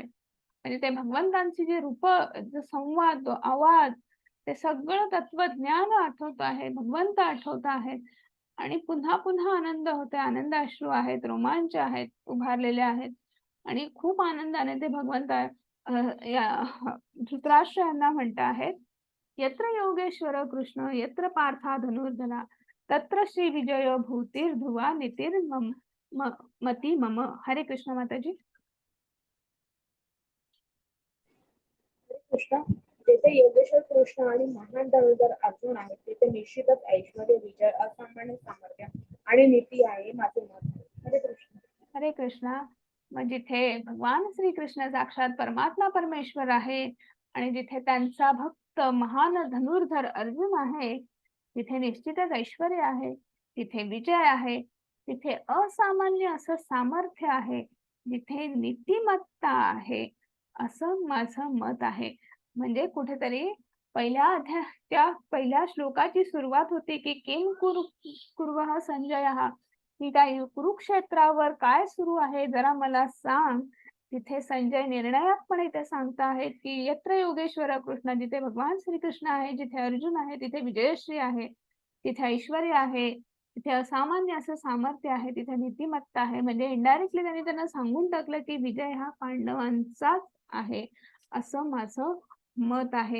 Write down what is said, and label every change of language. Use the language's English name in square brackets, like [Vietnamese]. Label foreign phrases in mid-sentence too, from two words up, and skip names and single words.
[Marathi] म्हणजे ते भगवंतांची जे रूप, जो संवाद, आवाज, ते सगळं तत्वज्ञान आठवत आहे, भगवंत आठवत आहेत आणि पुन्हा पुन्हा आनंद होते, आनंदाश्रू आहेत, रोमांच आहेत, उभारलेले आहेत आणि खूप आनंदाने ते भगवंत धृतराष्ट्र यांना म्हणत आहेत, [Sanskrit] यत्र योगेश्वर कृष्ण यत्र पार्था धनुर्धरा तत्र श्री विजय भूतीर ध्रुवा नितीर मती मम. [Marathi] हरे कृष्ण माताजी. कृष्ण, जेथे योगेश्वर कृष्ण आणि महान धनुर्धर अर्जुन आहेत तेथे निश्चितच ऐश्वर्य, विजय, असामान्य सामर्थ्य आणि नीती आहे, माझे मत. हरे कृष्ण. हरे कृष्णा. मग जिथे भगवान श्रीकृष्ण साक्षात परमात्मा परमेश्वर आहे आणि जिथे त्यांचा भक्त महान धनुर्धर अर्जुन आहे तिथे निश्चितच ऐश्वर्य आहे, तिथे विजय आहे, तिथे असामान्य असं सामर्थ्य आहे, जिथे नीतिमत्ता आहे, असं माझं मत आहे. म्हणजे कुठेतरी पहिल्या श्लोकाची सुरुवात होती की [Sanskrit] किम कुर्वः संजयः, [Marathi] की काय कुरुक्षेत्रावर काय सुरू आहे जरा मला सांग. तिथे संजय निर्णायकपणे ते सांगता आहेत की [Sanskrit] यत्र योगेश्वर कृष्ण, [Marathi] जिथे भगवान श्रीकृष्ण आहे, जिथे अर्जुन आहे, तिथे विजयश्री आहे, तिथे ऐश्वर्य आहे, तिथे असामान्य असं सामर्थ्य आहे, तिथे नीतिमत्ता आहे. म्हणजे इनडायरेक्टली त्यांनी त्यांना सांगून टाकलं की विजय हा पांडवांचाच आहे, असं माझं मत आहे.